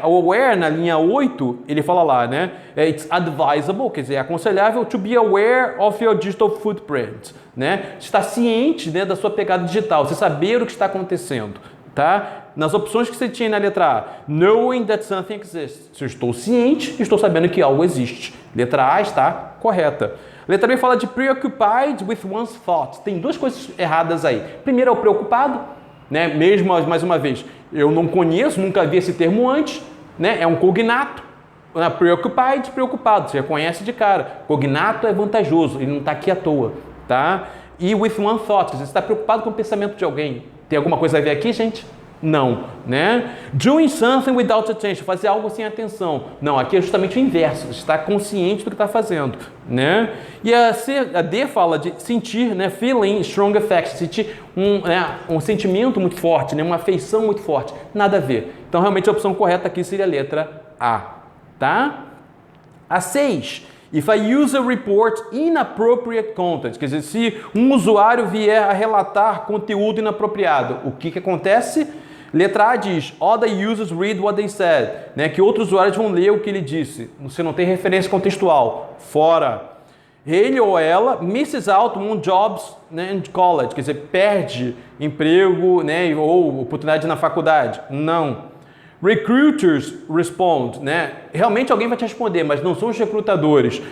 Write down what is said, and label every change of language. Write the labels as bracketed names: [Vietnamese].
[Portuguese] O aware, na linha 8, ele fala lá, né? [English] It's advisable, [Portuguese] quer dizer, é aconselhável [English] to be aware of your digital footprint. [Portuguese] Né? Está ciente, né, da sua pegada digital, você saber o que está acontecendo. Tá? Nas opções que você tinha na letra A, [English] knowing that something exists. [Portuguese] Se eu estou ciente, estou sabendo que algo existe. Letra A está correta. Letra B fala de [English] preoccupied with one's thoughts. [Portuguese] Tem duas coisas erradas aí. Primeiro é o preocupado, né? Mesmo, mais uma vez, eu não conheço, nunca vi esse termo antes, né? É um cognato. Preoccupied, preocupado, você já conhece de cara. Cognato é vantajoso, ele não está aqui à toa, tá? E [English] with one thought, [Portuguese] você está preocupado com o pensamento de alguém. Tem alguma coisa a ver aqui, gente? Não, né? [English] Doing something without attention, [Portuguese] fazer algo sem atenção. Não, aqui é justamente o inverso, você está consciente do que está fazendo, né? E a D fala de sentir, né? [English] Feeling strong affection, [Portuguese] sentir um sentimento muito forte, né? Uma afeição muito forte. Nada a ver. Então, realmente, a opção correta aqui seria a letra A, tá? A 6. [English] If a user report inappropriate content, [Portuguese] quer dizer, se um usuário vier a relatar conteúdo inapropriado, o que acontece? Letra A diz, [English] other users read what they said, né? [Portuguese] Que outros usuários vão ler o que ele disse. Você não tem referência contextual. Fora. Ele ou ela [English] misses out on jobs, [Portuguese] né, [English] in college, [Portuguese] quer dizer, perde emprego, né, ou oportunidade na faculdade. Não. [English] Recruiters respond, [Portuguese] né? Realmente alguém vai te responder, mas não são os recrutadores.